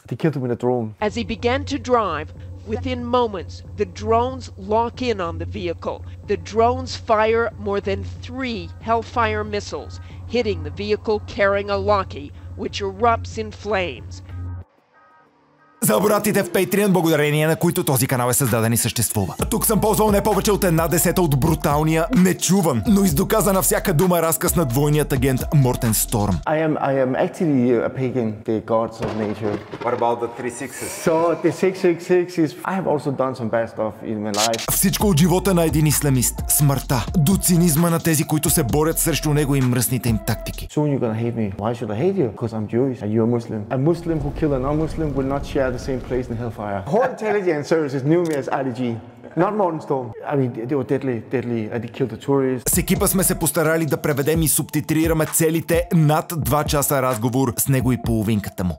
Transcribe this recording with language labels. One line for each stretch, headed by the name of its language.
English: They killed him in a drone. As he began to drive, within moments, the drones lock in on the vehicle. The drones fire more than 3 Hellfire missiles, hitting the vehicle carrying Awlaqi, which erupts in flames.
Bulgarian: За братите в Patreon, благодарение на които този канал е създаден и съществува. Тук съм ползвал не повече от 1/10 от бруталния, нечуван, но издоказана всяка дума разказ на двойният агент Мортен Сторм.
English: I am actually a pagan, the gods of nature. What about the 366? So the 666 is... I have also done some bad stuff in my life.
Bulgarian: Всичко от живота на един исламист. Смъртта. До цинизма на тези, които се борят срещу него и мръсните им тактики.
English: Soon you're gonna hate me. Why should I hate you? Because I'm Jewish and you're a Muslim. A Muslim who killed a non-Muslim will not share the same place in hellfire. Whole intelligence services knew me as IDG. Not Mортен Сторм. I mean, they were deadly. And they killed the tourists.
Bulgarian: С екипа сме се постарали да преведем и субтитрираме целите над 2 часа разговор с него и половинката му.